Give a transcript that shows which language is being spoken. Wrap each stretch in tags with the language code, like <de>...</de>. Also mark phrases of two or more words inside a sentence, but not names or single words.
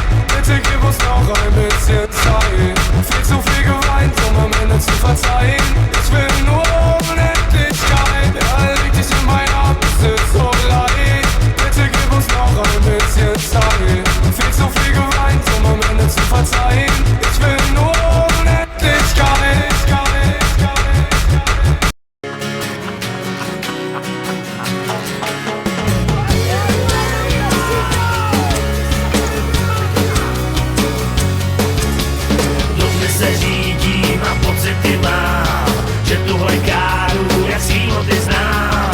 <de>Bitte gib uns noch ein bisschen Zeit. Viel zu viel geweint, um am Ende zu verzeihen. Ich will nur Unendlichkeit. Ja, leg dich in meine Arme, es ist so leicht. Bitte gib uns noch ein bisschen Zeit. Viel zu viel geweint, um am Ende zu verzeihen. Ich will nur Unendlichkeit.</de> <cs>Pocity mám, že tuhle káru jak sílo ty znám.</cs>